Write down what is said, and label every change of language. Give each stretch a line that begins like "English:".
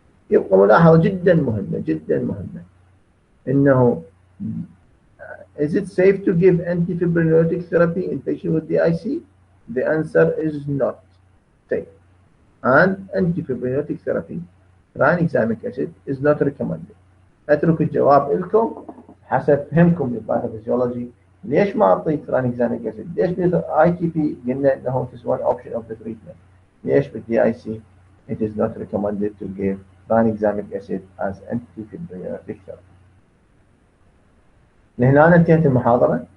Arabic: يبقى ملاحظة جدا مهمة جدا مهمة انه
English: is it safe to give antifibrinolytic therapy in patients with DIC? The answer is not safe. And antifibrinolytic therapy, tranexamic acid, is not recommended.
Arabic: اترك الجواب لكم حسب فهمكم للباثوفيزيولوجي. ليش ما اعطي
English: tranexamic acid؟
Arabic: ليش بالاي تي بي قلنا انه
English: it is one option of the treatment؟
Arabic: ليش بالدي اي سي
English: it is not recommended to give tranexamic acid as antifibrinolytic therapy؟
Arabic: لهنا انتهت المحاضرة.